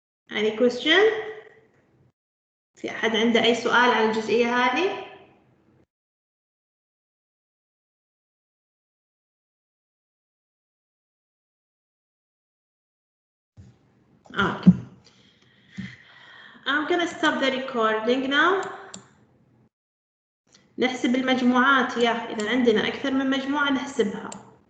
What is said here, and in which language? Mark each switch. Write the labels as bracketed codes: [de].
[en] Any question? [ar] في أحد عنده أي سؤال على الجزئية هذه؟ [en] Okay. I'm gonna stop the recording now. [ar] نحسب المجموعات، إذا عندنا أكثر من مجموعة نحسبها.